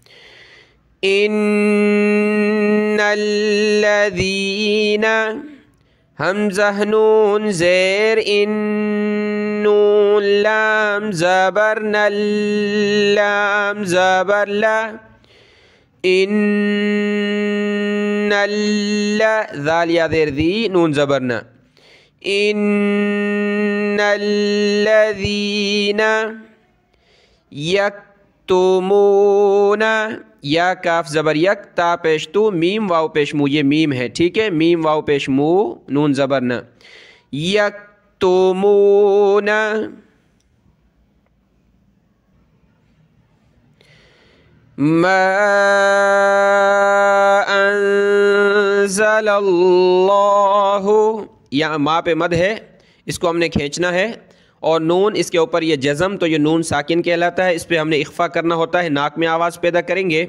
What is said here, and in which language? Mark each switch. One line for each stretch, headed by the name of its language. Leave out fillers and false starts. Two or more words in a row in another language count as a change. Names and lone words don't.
Arabic: ان الذین،
Urdu: حمزہ نون زیر ان، نون لام زبر نل، لام زبر لا، ان ذال یا زیر ذی، نون زبر نا،
Arabic: ان الذین
Urdu: یکتمون، یا کاف زبر یک، تا پیش تو، میم واو پیش مو، یہ میم ہے، ٹھیک ہے، میم واو پیش مو، نون زبر نا، یکتمون،
Arabic: ما انزل اللہ،
Urdu: یہاں ما پہ مد ہے، اس کو ہم نے کھینچنا ہے، اور نون اس کے اوپر یہ جزم، تو یہ نون ساکن کہلاتا ہے، اس پہ ہم نے اخفا کرنا ہوتا ہے، ناک میں آواز پیدا کریں گے۔